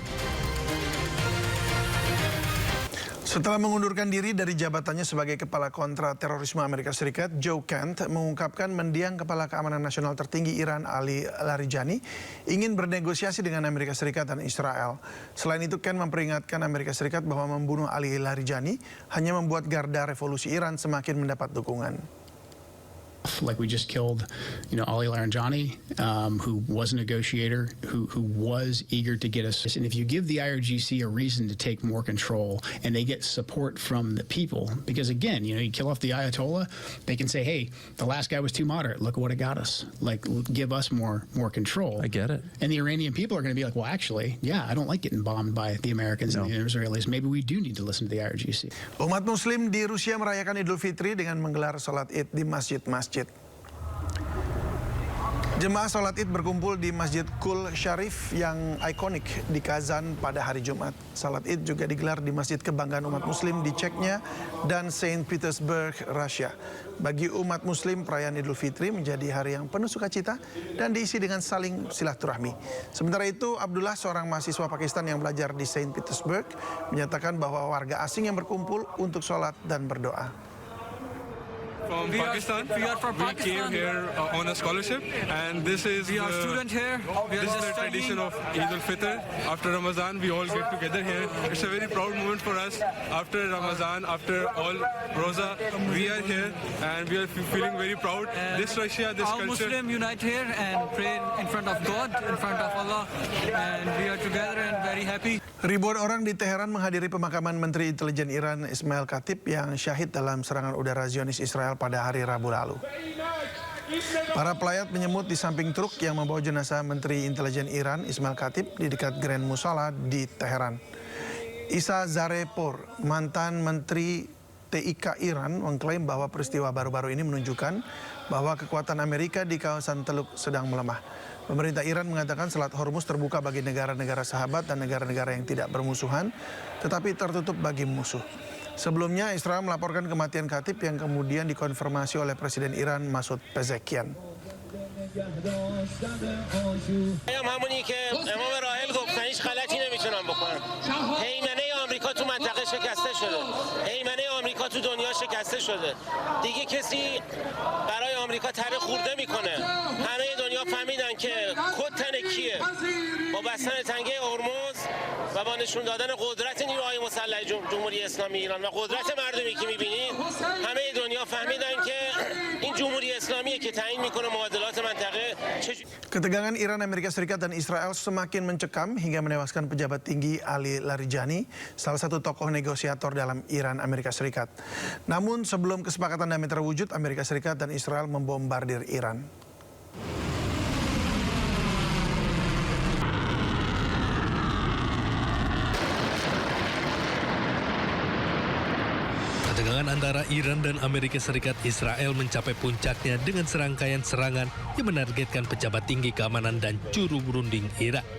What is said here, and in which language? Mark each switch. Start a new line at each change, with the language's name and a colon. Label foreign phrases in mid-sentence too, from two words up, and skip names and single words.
Indonesian: Setelah mengundurkan diri dari jabatannya sebagai Kepala Kontra Terorisme Amerika Serikat, Joe Kent mengungkapkan mendiang Kepala Keamanan Nasional tertinggi Iran, Ali Larijani, ingin bernegosiasi dengan Amerika Serikat dan Israel. Selain itu, Kent memperingatkan Amerika Serikat bahwa membunuh Ali Larijani hanya membuat garda revolusi Iran semakin mendapat dukungan.
English: Like we just killed, Ali Larijani, who was a negotiator, who was eager to get us. And if you give the IRGC a reason to take more control, and they get support from the people, because again, you kill off the Ayatollah, they can say, "Hey, the last guy was too moderate. Look at what it got us. Like, give us more control." I get it. And the Iranian people are going to be like, "Well, actually, yeah, I don't like getting bombed by the Americans and the Israelis. Maybe we do need to listen to the IRGC."
Indonesian: Umat Muslim di Rusia merayakan Idul Fitri dengan menggelar sholat Id di masjid-masjid. Jemaah sholat Id berkumpul di Masjid Kul Sharif yang ikonik di Kazan pada hari Jumat. Sholat Id juga digelar di Masjid Kebanggaan Umat Muslim di Chechnya dan Saint Petersburg, Rusia. Bagi umat Muslim, perayaan Idul Fitri menjadi hari yang penuh sukacita dan diisi dengan saling silaturahmi. Sementara itu, Abdullah, seorang mahasiswa Pakistan yang belajar di Saint Petersburg, menyatakan bahwa warga asing yang berkumpul untuk sholat dan berdoa.
English: From Pakistan. We are from Pakistan. We came here on a scholarship, and this is we are student here. This is the tradition of Eid al-Fitr. After Ramadan, we all get together here. It's a very proud moment for us. After Ramadan, after all Roza, we are here, and we are feeling very proud. This Russia, this all culture. Muslim unite here and pray in front of God, in front of Allah, and we are together and very happy.
Indonesian: Ribuan orang di Teheran menghadiri pemakaman Menteri Intelijen Iran Ismail Khatib yang syahid dalam serangan udara Zionis Israel pada hari Rabu lalu. Para pelayat menyemut di samping truk yang membawa jenazah Menteri Intelijen Iran Ismail Khatib di dekat Grand Musala di Teheran. Isa Zarepur, mantan Menteri TIK Iran, mengklaim bahwa peristiwa baru-baru ini menunjukkan bahwa kekuatan Amerika di kawasan Teluk sedang melemah. Pemerintah Iran mengatakan Selat Hormuz terbuka bagi negara-negara sahabat dan negara-negara yang tidak bermusuhan, tetapi tertutup bagi musuh. Sebelumnya, Israel melaporkan kematian Khatib yang kemudian dikonfirmasi oleh Presiden Iran Masoud Pezeshkian.
Persian: همونی که امام راحل گفت من هیچ غلطی نمیتونم بکنم. هیمنه آمریکا تو منطقه شکسته شده. هیمنه آمریکا تو دنیا شکسته شده. دیگه کسی برای آمریکا تره خورده میکنه. همه دنیا فهمیدن که کد تن کیه. با بستن تنگه هرمز و با نشون دادن قدرت نیروهای مسلح جمهوری اسلامی ایران و قدرت مردمی که میبینید همه دنیا فهمیدن که این جمهوری اسلامیه که تعیین میکنه معادلات منطقه.
Indonesian: Ketegangan Iran, Amerika Serikat, dan Israel semakin mencekam hingga menewaskan pejabat tinggi Ali Larijani, salah satu tokoh negosiator dalam Iran, Amerika Serikat. Namun sebelum kesepakatan damai terwujud, Amerika Serikat dan Israel membombardir Iran. Ketegangan antara Iran dan Amerika Serikat Israel mencapai puncaknya dengan serangkaian serangan yang menargetkan pejabat tinggi keamanan dan juru berunding Iran.